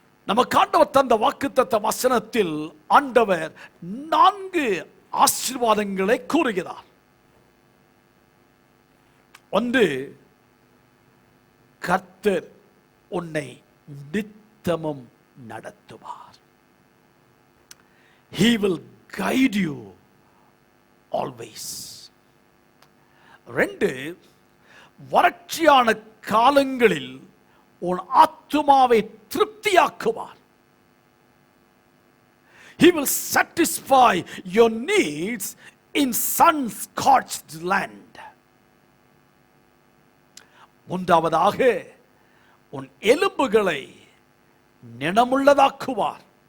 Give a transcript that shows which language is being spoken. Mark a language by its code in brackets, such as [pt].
[ta] நமக்கு ஆண்டவர் தந்த வாக்குத்தத்த வசனத்தில் ஆண்டவர் 4 ஆசீர்வாதங்களை கூறுகிறார். ஒன்று, கர்த்தர் உன்னை நித்தமும் நடத்துவார். [en] He will guide you always. [ta] 2, வறட்சியான காலங்களில் உன் ஆத்துமாவை திருப்தியாக்குவார். [en] He will satisfy your needs in sun-scorched land. [ta] 3, உன் எலும்புகளை நிணமுள்ளதாக்குவார்.